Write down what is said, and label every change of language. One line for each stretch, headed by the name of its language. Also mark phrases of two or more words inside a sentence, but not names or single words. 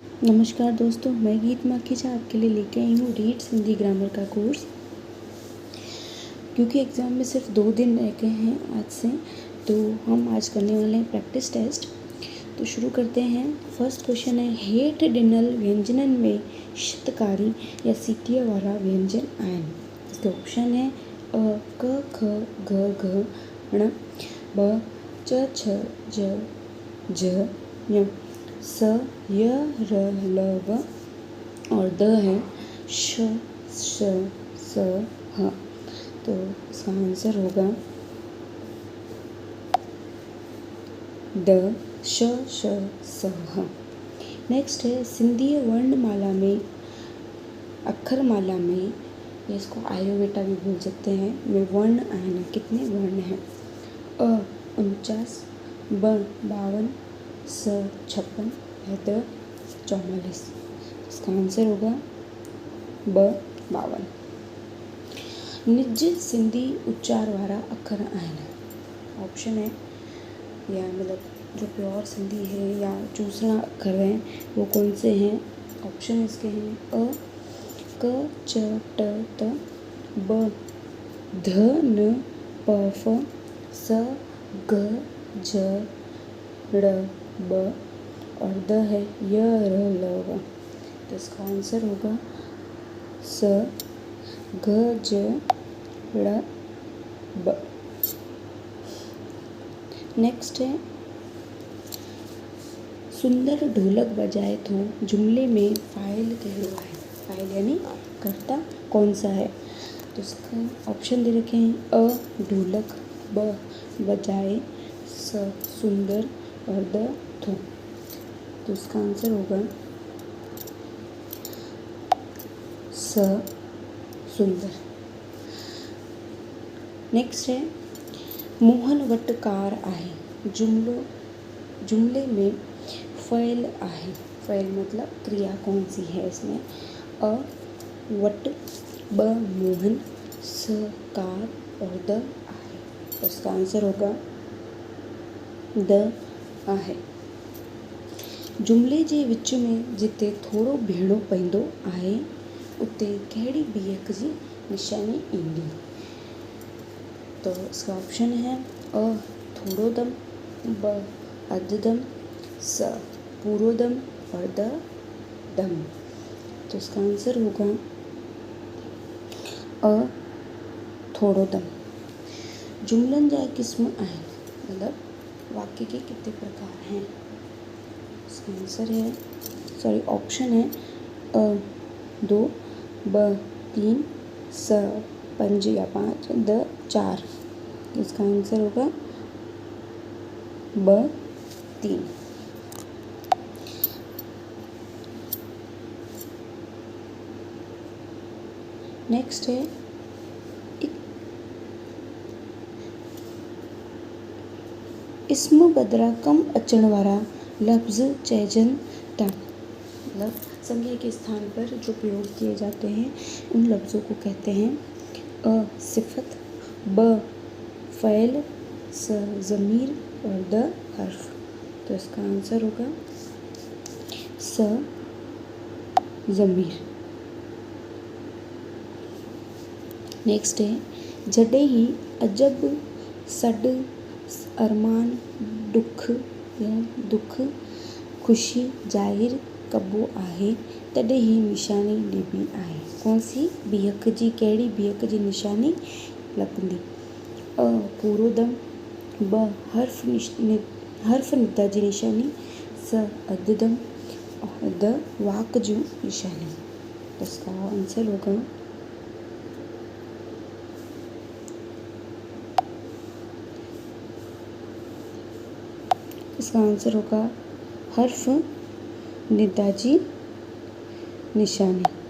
Hindi: नमस्कार दोस्तों, मैं गीत माखीजा आपके लिए लेके आई हूँ रीड्स हिंदी ग्रामर का कोर्स। क्योंकि एग्ज़ाम में सिर्फ 2 दिन रह गए हैं आज से, तो हम आज करने वाले हैं
English: practice test.
Hindi: तो शुरू करते हैं।
English: first question
Hindi: है,
Sindhi: हेठ ॾिनल व्यंजनन में शतकारी या सीटीअ वारा व्यंजन आहिनि।
Hindi: इसके ऑप्शन है अ क ख ग घ ण, ब च छ ज झ ञ, स य र ल व, और द है श श स ह। तो इसका आंसर होगा द श श स ह। नेक्स्ट है, सिंधीय वर्णमाला में अक्षरमाला में, या इसको आर्यभट्टा भी बोल सकते हैं,
Sindhi: में वर्ण आहिनि।
Hindi: कितने वर्ण हैं? अ 49, ब 52, स 56, द 44। इसका आंसर होगा ब 52।
Sindhi: निज सिंधी उच्चार वारा अखर आहिनि।
Hindi: ऑप्शन है, या मतलब जो प्योर सिंधी है या दूसरा अखर हैं वो कौन से हैं? ऑप्शन इसके हैं अ क च ट त, ब ध न प फ, स ग ज ड़ ब, और द है य र ल व। तो इसका आंसर होगा स ग ज ड़ ब। नेक्स्ट है,
Sindhi: सुंदर ढोलक बजाए थो जुमले में फ़ाइल कहिड़ो आहे?
Hindi: फ़ाइल यानी कर्ता कौन सा है? तो इसका ऑप्शन दे रखे हैं अ ढोलक, ब बजाए, स सुंदर, और द थो। तो इसका आंसर होगा स सुंदर। नेक्स्ट है,
Sindhi: मोहन वटि कार आहे जुमले में फ़इल आहे।
Hindi: फ़इल मतलब क्रिया कौन सी है इसमें? अ वटि, ब मोहन, स कार, और द आहे। तो इसका आंसर होगा द आहे।
Sindhi: जुमले जे विच में जिते थोरो बीहणो पवंदो आहे उते कहिड़ी बीहक जी निशानी ईंदी?
Hindi: तो इसका ऑप्शन है
Sindhi: अ थोड़ो दम, ब अधु दम, स पूरो दम,
Hindi: और द दम। तो इसका आंसर होगा अ
Sindhi: थोड़ो दम। जुमलन जा किस्म आहिनि,
Hindi: मतलब वाक्य के कितने प्रकार हैं? इसका आंसर है, ऑप्शन है अ 2, ब 3, स 5 या 5, द 4। इसका आंसर होगा ब 3। नेक्स्ट है,
Sindhi: इस्म बदिरां कम अचण वारा लफ्ज़ चइजनि था।
Hindi: मतलब संज्ञा के स्थान पर जो प्रयोग किए जाते हैं उन लफ्ज़ों को कहते हैं अ सिफत, ब फ़इल, स ज़मीर, और द हर्फ। तो इसका आंसर होगा स ज़मीर। नेक्स्ट है,
Sindhi: जॾहिं ही अजब, सॾ, अरमान, दुख, खुशी ज़ाहिर कबो आहे तॾहिं ही निशानी ॾिबी आहे।
Hindi: कौन सी
Sindhi: बीहक जी, कहिड़ी बीहक जी निशानी लॻंदी? अ पूरो दम, ब हर्फ निदा जी निशानी, स अधु दम, और द वाक जूं निशानी।
Hindi: तो इसका आंसर होगा
Sindhi: हर्फ निदा जी निशानी।